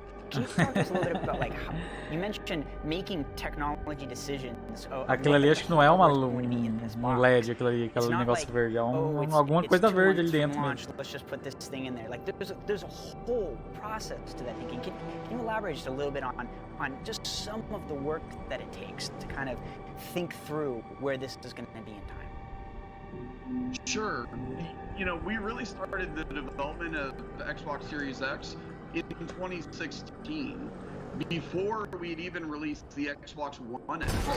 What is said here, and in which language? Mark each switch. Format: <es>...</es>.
<en>Can you talk to us a little bit about how you mentioned making technology decisions?</en> <pt>Aquilo ali acho que não é um LED, aquele negócio verde, é alguma coisa verde ali dentro mesmo.</pt> <en>Let's just put this thing in there. There's a whole process to that thinking. Can you elaborate just a little bit on just some of the work that it takes to kind of think through where this is going to be in time? Sure. We really started the development of the Xbox Series X in 2016, before we'd even released the Xbox One X.</en>